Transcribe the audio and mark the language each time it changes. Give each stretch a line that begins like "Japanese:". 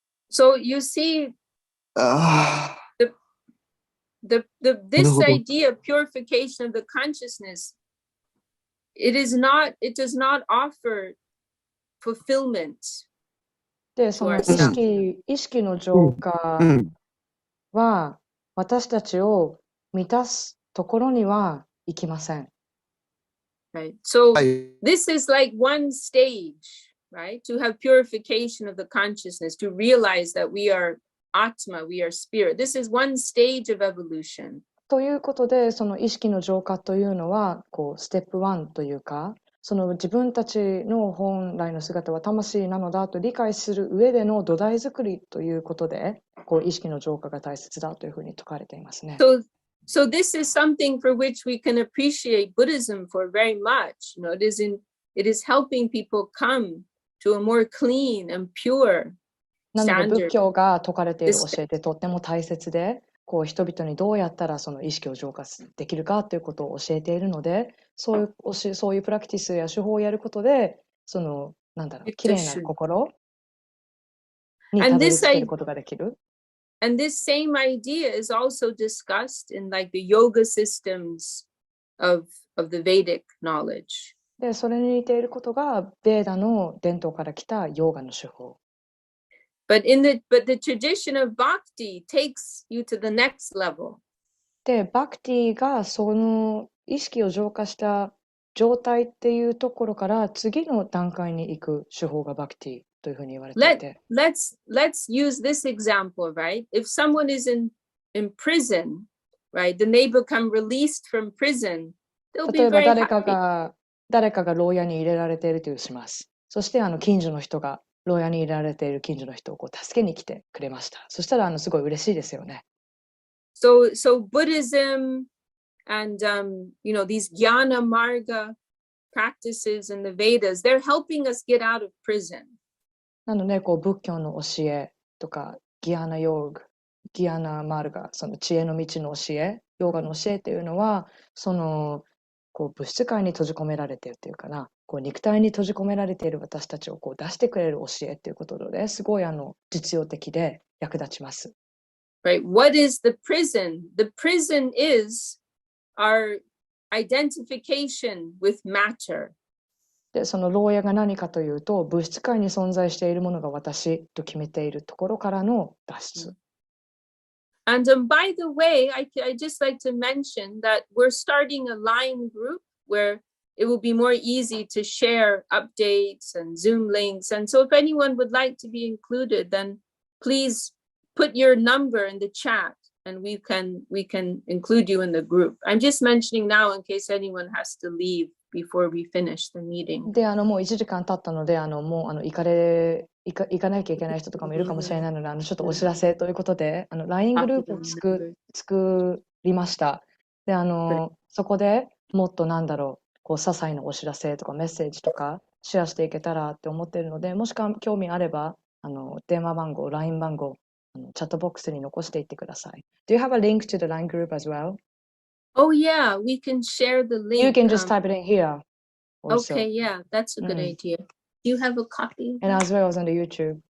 English: So you see, this idea of purification of the consciousness, it does not offer fulfillment.
Japanese: で、その意識の浄化は私たちを満たすところには行きません。
English: Right. So this is like one stage, right? To have purification of the consciousness, to realize that we are Atma, we are spirit. This is one stage of evolution.
Japanese: ということで、その意識の浄化というのは、ステップ1というか、その自分たちの本来の姿は魂なのだと理解する上での土台作りということで、意識の浄化が大切だというふうに説かれていますね。
English: So this is something for which we can appreciate Buddhism for very much. You know, it is helping people come to a more clean and pure
Japanese: なので
English: standard.
Japanese: 仏教が説かれている教えってとっても大切で、人々にどうやったらその意識を浄化できるかということを教えているので、そういうプラクティスや手法をやることで、その綺麗な心にたどり着けることができる。
English: And this same idea is also discussed in like the yoga systems of the Vedic knowledge.
Japanese: で、それに似ていることがベーダの伝統から来たヨーガの手法。
English: But the tradition of bhakti takes you to the next level.
Japanese: で、バクティがその意識を浄化した状態っていうところから次の段階に行く手法がバクティというふうに言われていて。
English: Let's use this example, right? If someone is in prison, right, then they become released from prison. They'll be
Japanese: 例えば
English: very happy.
Japanese: 誰かが牢屋に入れられているとします。そして近所の人が牢屋に入れられている近所の人を助けに来てくれました。そしたらすごい嬉しいですよね。
English: So Buddhism and you know, these jnana marga practices in the Vedas, they're helping us get out of prison.
Japanese: なので仏教の教えとかギアナヨーグ、ギアナマルガ、その知恵の道の教え、ヨーガの教えっていうのはその物質界に閉じ込められているというかな、肉体に閉じ込められている私たちを出してくれる教えっていうことですごい実用的で役立ちます。
English: Right. What is the prison? The prison is our identification with matter.
Japanese: で、その牢屋が何かというと、物質界に存在しているものが私と決めているところからの脱出。
English: And by the way, I just like to mention that we're starting a line group where it will be more easy to share updates and Zoom links. And so if anyone would like to be included, then please put your number in the chat and we can include you in the group. I'm just mentioning now in case anyone has to leave before we finish the meeting.
Japanese: で、もう1時間経ったので、もう行かなきゃいけない人とかもいるかもしれないので、ちょっとお知らせということで、LINE グループを作りました。で、そこでもっと些細なお知らせとかメッセージとかシェアしていけたらって思っているので、もし興味あれば、電話番号、LINE 番号、チャットボックスに残していってください。
English: Do you have a link to the LINE group as well? Oh yeah, we can share the link. You can just type it in here. Also. Okay, yeah, that's a good idea. Do you have a copy? And as well as on the YouTube.